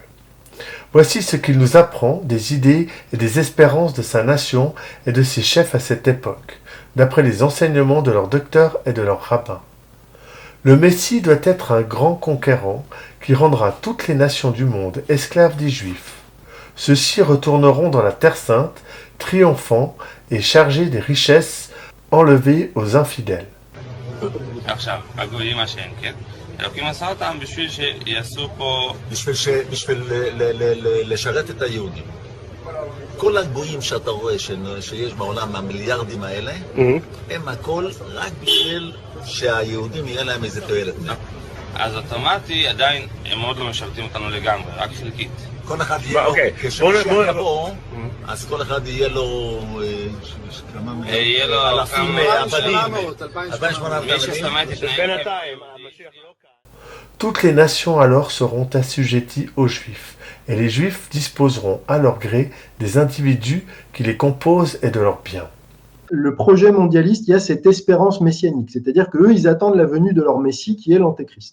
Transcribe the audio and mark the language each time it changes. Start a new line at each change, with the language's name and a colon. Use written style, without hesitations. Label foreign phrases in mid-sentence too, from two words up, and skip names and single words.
French: Voici ce qu'il nous apprend des idées et des espérances de sa nation et de ses chefs à cette époque, d'après les enseignements de leurs docteurs et de leurs rabbins. Le Messie doit être un grand conquérant qui rendra toutes les nations du monde esclaves des Juifs. Ceux-ci retourneront dans la Terre Sainte, triomphants et chargés des richesses enlevées aux infidèles.
Hebrew: עכשיו, הגויים השם, כן? אלוקים עשה אותם בשביל שיעשו פה... בשביל לשרת את היהודים. כל הגויים שאתה רואה שיש בעולם, המיליארדים האלה, הם הכל רק בשביל שהיהודים יהיה להם איזה תועלת. אז אוטומטי עדיין הם עוד לא משרתים אותנו לגמרי, רק חלקית. כל אחד יהיה לו, כשמשיח יבוא, אז כל אחד יהיה לו אלפים עבדים, 2,800 מי ששמע את התנאים...
French: Toutes les nations alors seront assujetties aux Juifs, et les Juifs disposeront à leur gré des individus qui les composent et de leurs biens. Le projet mondialiste, il y a cette espérance messianique, c'est-à-dire qu'eux, ils attendent la venue de leur Messie qui est l'Antéchrist.